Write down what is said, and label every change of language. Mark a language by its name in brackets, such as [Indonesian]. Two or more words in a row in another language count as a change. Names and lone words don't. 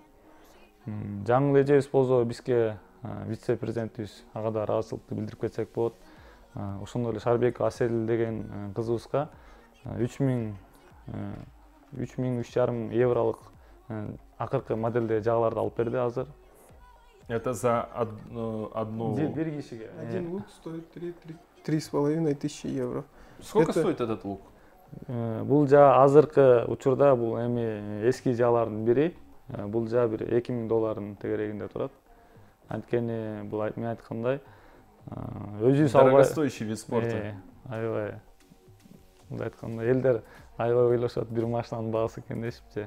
[Kyrgyz] Жаңы эжебиз болсо бизге вице-президентибиз ага да ыраазычылыкты билдирип кетсек болот. Ошондой эле Шарбек Асель деген кызыбызга 3,5 евролук акыркы модельде жагаларды алып берди азыр. [Russian] Это за одну... [Kyrgyz] Бир кишиге. [Russian] Один лук стоит 3,5 тысячи евро. Сколько стоит этот лук? [Kyrgyz] Бул жаа азыркы учурда бул эми эски жаалардын бири. Бул жаа бир $2000 тегерегинде турат. Анткени бул мен айткандай өзүбүз албай... [Russian] Дорогостоящий вид спорта. [Kyrgyz] Аябай. Мындай айтканда элдер аябай ойлошот, бир машинанын баасы экен дешипчи.